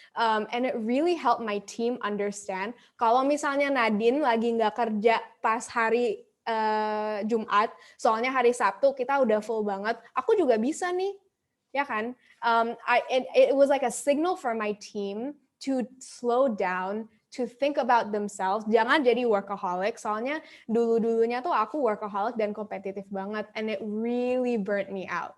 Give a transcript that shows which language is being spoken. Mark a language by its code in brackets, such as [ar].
[en] And it really helped my team understand. [id] Kalau misalnya Nadine lagi nggak kerja pas hari Jumat, soalnya hari Sabtu kita udah full banget, aku juga bisa nih, ya kan? [en] It was like a signal for my team to slow down, to think about themselves. [id] Jangan jadi workaholic, soalnya dulunya tuh aku workaholic dan kompetitif banget, [en] and it really burnt me out.